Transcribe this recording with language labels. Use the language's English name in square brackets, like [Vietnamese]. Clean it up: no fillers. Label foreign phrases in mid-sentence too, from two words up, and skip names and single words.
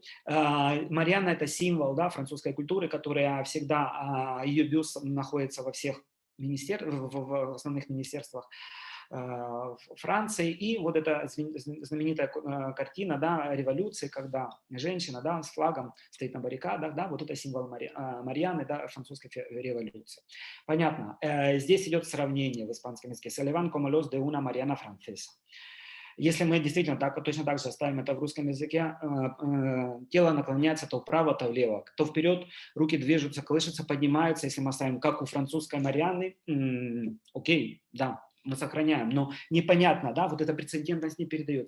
[Russian] Марианна — это символ, да, французской культуры, которая всегда, ее бюст находится во всех в основных министерствах Франции, и вот эта знаменитая картина, да, революции, когда женщина, да, с флагом стоит на баррикадах, да, вот это символ Марианны, да, французской революции. Понятно. Здесь идет сравнение в испанском языке. [Spanish] Se elevan como los de una Mariana francesa. [Russian] если мы действительно точно так же оставим это в русском языке, тело наклоняется то вправо, то влево, то вперед, руки движутся, колышутся, поднимаются. Если мы оставим, как у французской Марианны, окей, да, мы сохраняем, но непонятно, да, вот эта прецедентность не передается.